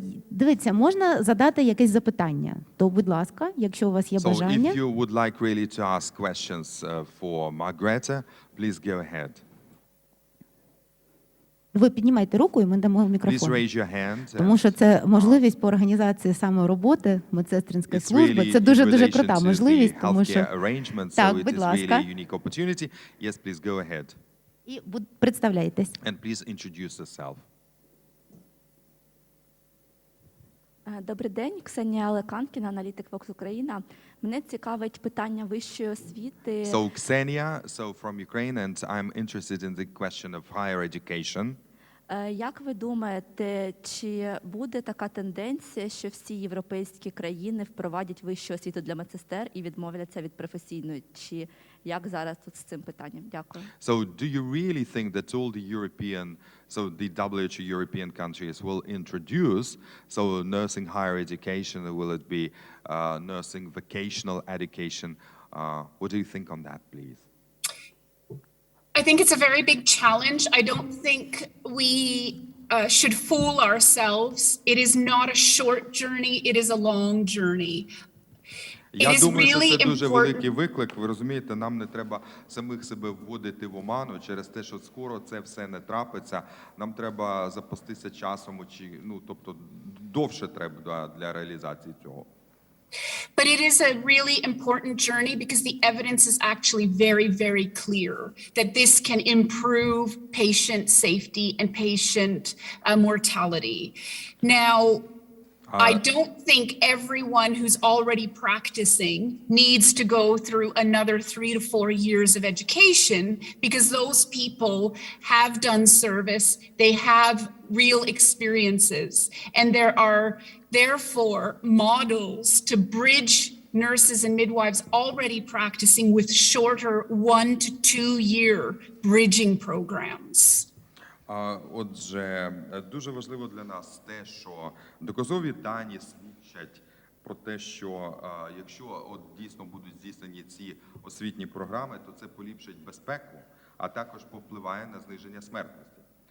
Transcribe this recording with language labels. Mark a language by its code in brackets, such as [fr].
[uk] Дивіться, можна задати якесь запитання. То, будь ласка, якщо у вас є бажання. [en] So if you would like really to ask questions for Margrieta, please go ahead. [uk] Ви піднімайте руку, і ми дамо [en] Please [uk] мікрофон. [en] raise your hand. [uk] Тому що це можливість по організації саме роботи медсестринської служби. Це дуже крута можливість, тому що... Так, будь ласка. [en] Yes, please go ahead. [uk] І представляйтесь. [en] And please introduce yourself. [uk] Добрий день, Ксенія Леканкіна, аналітик Vox Україна. Мене цікавить питання вищої освіти. [en] So Ksenia, from Ukraine, and I'm interested in the question of higher education. [uk] Як ви думаєте, чи буде така тенденція, що всі європейські країни впровадять вищу освіту для медсестер і відмовляться від професійної? Чи як зараз тут з цим питанням? Дякую. [en] So do you really think that all the the WHO European countries will introduce nursing higher education, or will it be nursing vocational education? What do you think on that, please? I think it's a very big challenge. I don't think we should fool ourselves. It is not a short journey, it is a long journey. [uk] Я думаю, що це дуже великий виклик. Ви розумієте, нам не треба самих себе вводити в оману через те, що скоро це все не трапиться. Нам треба запастися часом, тобто довше треба для реалізації цього. [en] But it is a really important journey because the evidence is actually very, very clear that this can improve patient safety and patient mortality. Now, I don't think everyone who's already practicing needs to go through another 3 to 4 years of education because those people have done service, they have real experiences, and there are therefore models to bridge nurses and midwives already practicing with shorter 1 to 2 year bridging programs. [uk] Отже, дуже важливо для нас те, що доказові дані свідчать про те, що якщо дійсно будуть здійснені ці освітні програми, то це поліпшить безпеку, а також повпливає на зниження смертності.